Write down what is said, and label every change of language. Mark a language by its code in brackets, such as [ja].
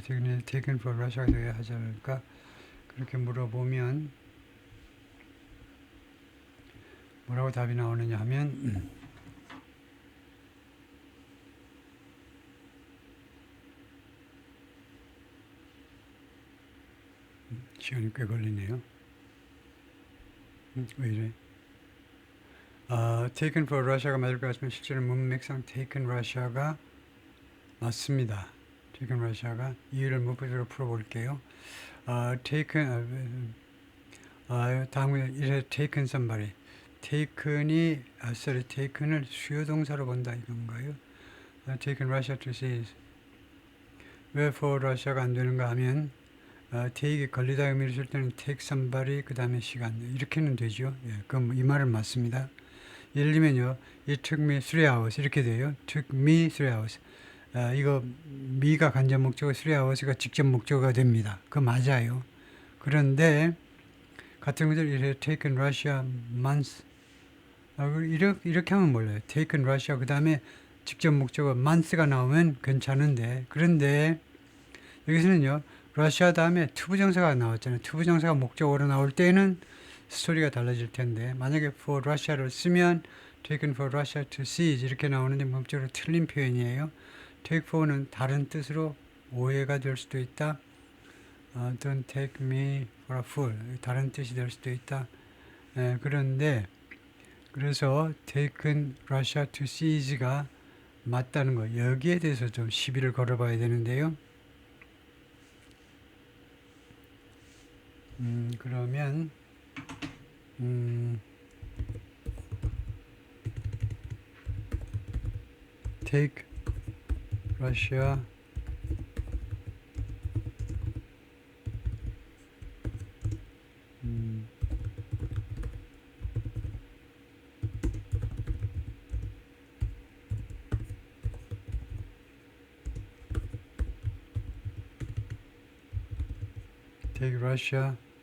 [en] taken for Russia [ko] 가 되어야 하지 않을까? 그렇게 물어보면 뭐라고 답이 나오느냐 하면 시간이 꽤 걸리네요. 왜 이래? [en] taken for Russia [ko] 가 맞을 것 같으면 실제로 문맥상 [en] taken Russia [ko] 가 맞습니다. [en] taken Russia [ko] 가 이유를 문법적으로 풀어볼게요. [en] taken 다음에 it had taken somebody. [ko] taken을 수요동사로 본다 이건가요? [en] taken Russia to seize. [ko] 왜 [en] for Russia [ko] 가 안 되는가 하면 take에 걸리다 의미를 쓸 때는 [en] take somebody [ko] 그 다음에 시간 이렇게는 되죠. 예, 그럼 이 말은 맞습니다. 예를 들면요, [en] it took me 3 hours [ko] 이렇게 돼요. [en] took me 3 hours. [ko] 이거 me가 간접 목적어 3 hours가 직접 목적어가 됩니다. 그거 맞아요. 그런데 같은 것들 [en] it had taken Russia months [ko] 이렇게 하면 몰라요. [en] taken Russia [ko] 그 다음에 직접 목적어 months가 나오면 괜찮은데 그런데 여기서는요. 러시아 다음에 투부정사가 나왔잖아요. 투부정사가 목적어로 나올 때는 스토리가 달라질 텐데 만약에 for Russia를 쓰면 [en] taken for Russia to seize [ko] 이렇게 나오는데 문법적으로 틀린 표현이에요. [en] take for [ko] 는 다른 뜻으로 오해가 될 수도 있다. [en] Don't take me for a fool [ko] 다른 뜻이 될 수도 있다. 그런데 그래서 [en] taken Russia to seize [ko] 가 맞다는 거 여기에 대해서 좀 시비를 걸어봐야 되는데요. [en] 그러면 take Russia take Russia